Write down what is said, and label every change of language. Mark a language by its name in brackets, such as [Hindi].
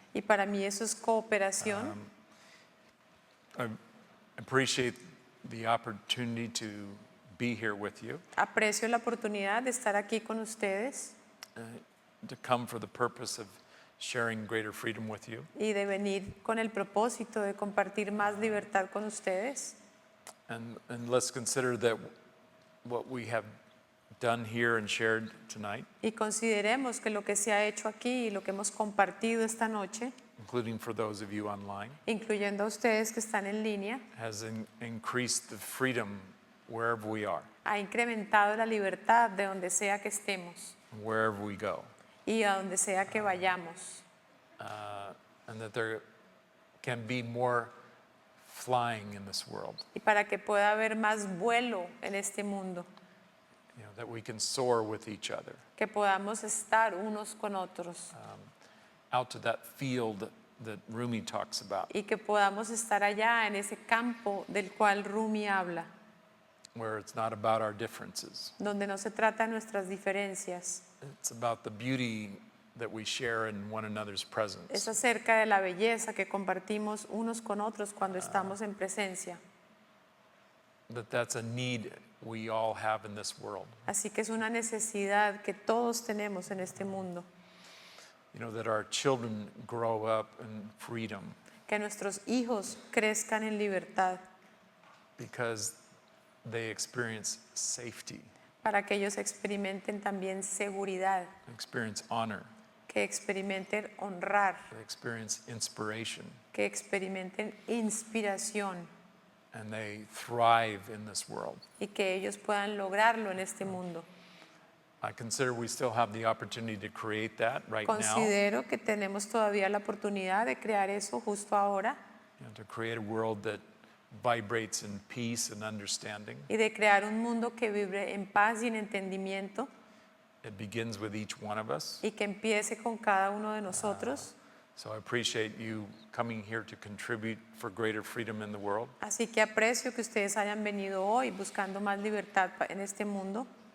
[Spanish] Y para mí eso es cooperación. [English] I appreciate the opportunity to be here with you, [Spanish] Aprecio la oportunidad de estar aquí con ustedes [English] to come for the purpose of sharing greater freedom with you. [Spanish] y de venir con el propósito de compartir más libertad con ustedes. [English] And let's consider that what we have done here and shared tonight, [Spanish] Y consideremos que lo que se ha hecho aquí y lo que hemos compartido esta noche, [English] including for those of you online, [Spanish] incluyendo a ustedes que están en línea, [English] has increased the freedom wherever we are, [Spanish] ha incrementado la libertad de donde sea que estemos [English] wherever we go, [Spanish] y a donde sea que vayamos. [English] and that there can be more flying in this world, [Spanish] Y para que pueda haber más vuelo en este mundo, [English] you know, that we can soar with each other [Spanish] que podamos estar unos con otros [English] out to that field that Rumi talks about, [Spanish] y que podamos estar allá en ese campo del cual Rumi habla, [English] where it's not about our differences. [Spanish] donde no se trata de nuestras diferencias, [English] It's about the beauty that we share in one another's presence. [Spanish] es acerca de la belleza que compartimos unos con otros cuando estamos en presencia. [English] That's a need we all have in this world. [Spanish] Así que es una necesidad que todos tenemos en este mundo, [English] You know, that our children grow up in freedom [Spanish] que nuestros hijos crezcan en libertad [English] because they experience safety, [Spanish] para que ellos experimenten también seguridad, [English] experience honor, [Spanish] que experimenten honrar, [English] they experience inspiration, [Spanish] que experimenten inspiración [English] and they thrive in this world. [Spanish] y que ellos puedan lograrlo en este mundo. [English] I consider we still have the opportunity to create that right now. [Spanish] Considero que tenemos todavía la oportunidad de crear eso justo ahora [English] to create a world that vibrates in peace and understanding. [Spanish] y de crear un mundo que vibre en paz y en entendimiento [English] It begins with each one of us. [Spanish] y que empiece con cada uno de nosotros. [English] So I appreciate you coming here to contribute for greater freedom in the world. [Spanish] Así que aprecio que ustedes hayan venido hoy buscando más libertad en este mundo.